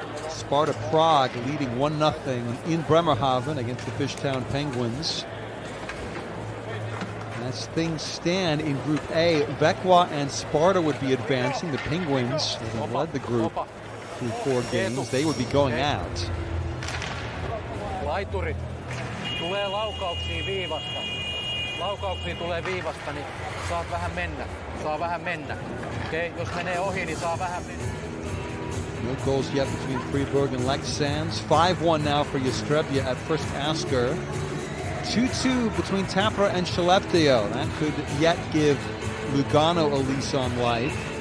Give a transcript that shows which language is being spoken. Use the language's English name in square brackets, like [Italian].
[English] Sparta Prague leading 1-0 in Bremerhaven against the Fishtown Penguins. As things stand in Group A, Vekwa and Sparta would be advancing. The Penguins, having led the group through 4 games, they would be going out. [Finnish] Laiturit tulee laukauksiin viivasta. Laukauksiin tulee viivasta, niin saat vähän mennä. Saa vähän mennä. Okei, jos menee ohi, niin saa vähän mennä. [English] No goals yet between Fribourg and Leksands. 5-1 now for Jestrebia at first Asker. 2-2 between Tampere and Skellefteå. That could yet give Lugano a lease on life.